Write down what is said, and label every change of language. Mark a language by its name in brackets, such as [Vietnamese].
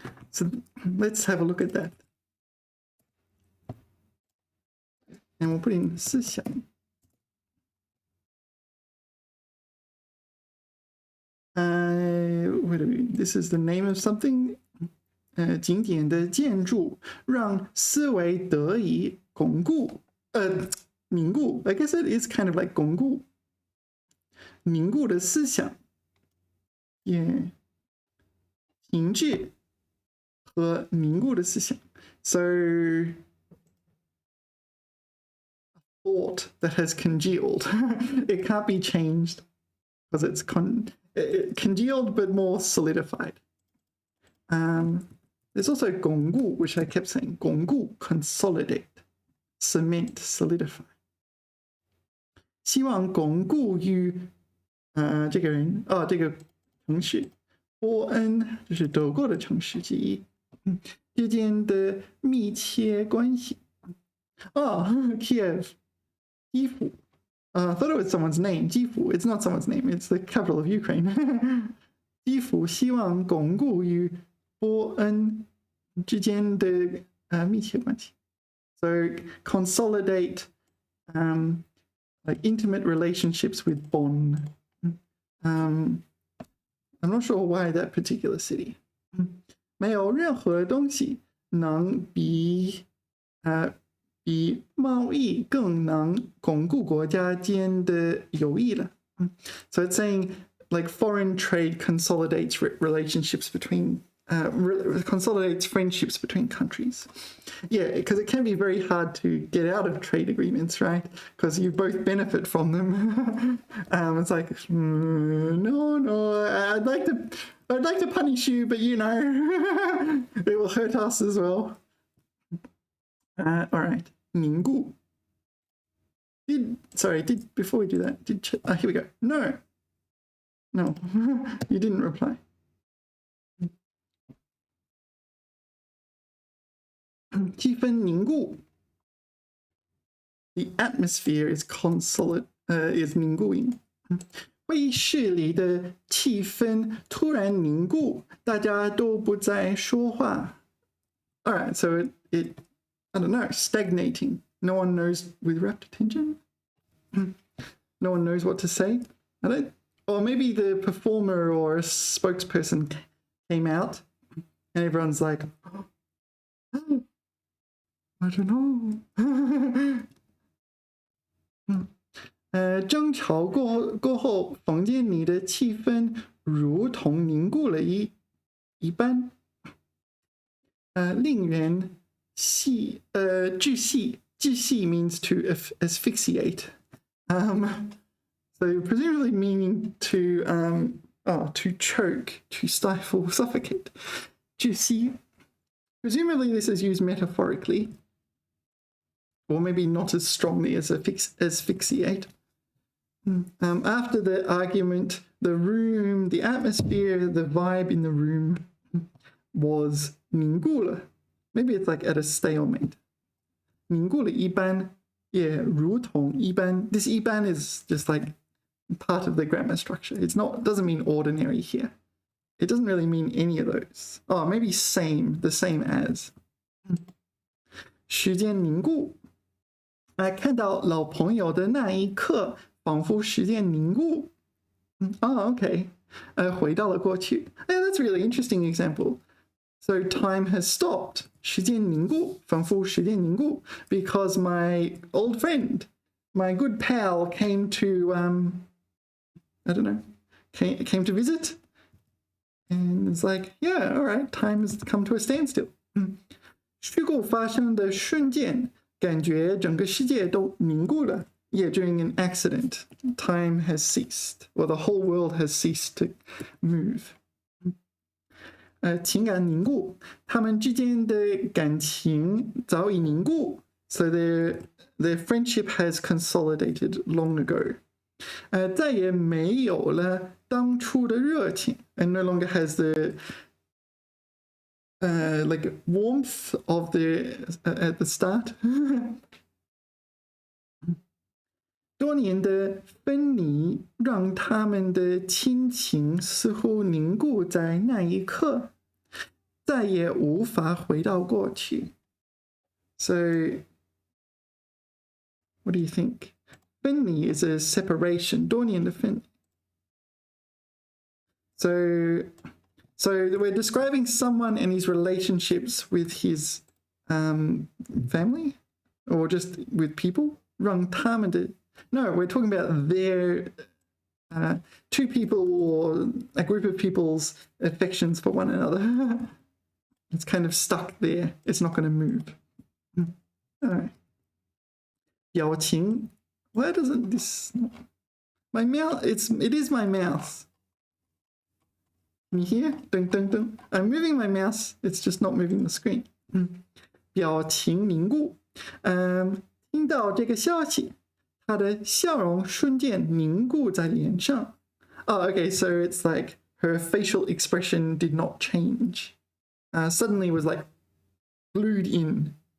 [English] So let's have a look at that. And we'll put in 思想. This is the name of something. [Chinese] 景点的建筑让思维得以巩固，凝固。 [English] I guess it is kind of like [Chinese] 巩固，凝固的思想也停滞和凝固的思想。 [English] So thought that has congealed. It can't be changed because it's congealed but more solidified. There's also 巩固, which I kept saying. 巩固 consolidate, cement, solidify. [Chinese] 希望巩固与这个人这个城市波恩就是德国的城市之一之间的密切关系。 Kiev, 基辅。 [English] I thought it was someone's name. 基辅.It's not someone's name. It's the capital of Ukraine. [Chinese] 基辅希望巩固与波恩之间的密切关系。 [English] So consolidate like intimate relationships with Bonn. I'm not sure why that particular city. [Chinese] 没有任何东西能比贸易更能巩固国家间的友谊了。 [English] So it's saying like foreign trade consolidates relationships between consolidates friendships between countries. Yeah, because it can be very hard to get out of trade agreements, right? Because you both benefit from them. It's like, no, I'd like to punish you, but you know, it will hurt us as well. All right, 凝固. Before we do that, here we go. No, you didn't reply. [Chinese] 气氛凝固 [English] The atmosphere is is [Chinese] 凝固 会议室里的气氛突然凝固，大家都不再说话。 [English] All right, so it I don't know, stagnating. No one knows with rapt attention. No one knows what to say. Or maybe the performer or a spokesperson came out and everyone's like, I don't know. [Chinese] 争吵过后，房间里的气氛如同凝固了一般。 [English] 令人窒息 means to asphyxiate. So presumably meaning to choke, to stifle, suffocate. 窒息 Presumably this is used metaphorically, or maybe not as strongly as asphyxiate. After the argument, the room, the atmosphere, the vibe in the room was 凝固了. Maybe it's like at a stalemate. [Chinese] 凝固了一般, yeah, 如同一般. [English] This 一般 is just like part of the grammar structure. Doesn't mean ordinary here. It doesn't really mean any of those. Oh, maybe the same as. 时间凝固. [Chinese] 看到老朋友的那一刻，仿佛时间凝固。 Okay. 回到了过去。 [English] That's a really interesting example. So time has stopped. [Chinese] 时间凝固，仿佛时间凝固 [English] because my old friend, my good pal came to, I don't know, came to visit. And it's like, yeah, all right, time has come to a standstill. [Chinese] 事故发生的瞬间，感觉整个世界都凝固了。 [English] Yeah, during an accident, time has ceased, or the whole world has ceased to move. [Chinese] 情感凝固，他们之间的感情早已凝固 [English] so their friendship has consolidated long ago. [Chinese] 再也没有了当初的热情 [English] and no longer has the like warmth of at the start. [Chinese] 多年的分离让他们的亲情似乎凝固在那一刻，再也无法回到过去。 [English] So, what do you think? 分离 is a separation. [Chinese] 多年的分离。 [English] So, So we're describing someone and his relationships with his family or just with people. [Chinese] 让他们的 [English] No, we're talking about their two people or a group of people's affections for one another. It's kind of stuck there. It's not going to move. All right. 表情. Why doesn't this... My mouth, it is my mouse. Can you hear? Dun, dun, dun. I'm moving my mouse. It's just not moving the screen. [Chinese] 表情凝固. 听到这个消息，他的笑容瞬间凝固在脸上。 [English] Oh, okay, so it's like her facial expression did not change. Suddenly was like glued in.